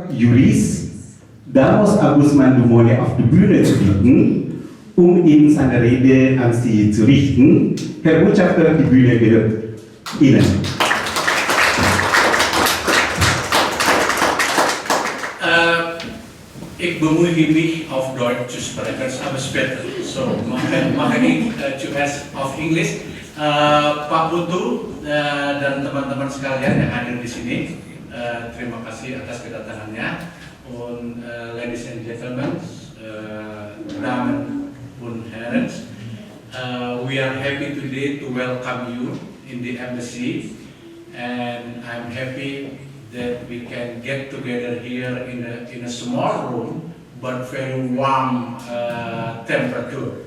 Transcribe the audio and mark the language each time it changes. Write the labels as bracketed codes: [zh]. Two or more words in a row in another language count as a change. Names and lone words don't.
[de] Juris Damos Agus Mandumoye auf die Bühne zu bitten, um ihm seine Rede an Sie zu richten. Herr Botschafter, die Bühne gehört Ihnen. Ik bemoei mich auf Deutsch zu sprechen, das ist aber später. So, mache ich zuerst auf English. [id] Pak Putu dan teman-teman sekalian yang hadir di sini, terima kasih atas kedatangannya. [en] Und ladies and gentlemen, [de] Damen und Herren, [en] we are happy today to welcome you in the embassy, and I'm happy that we can get together here in a small room, but very warm temperature.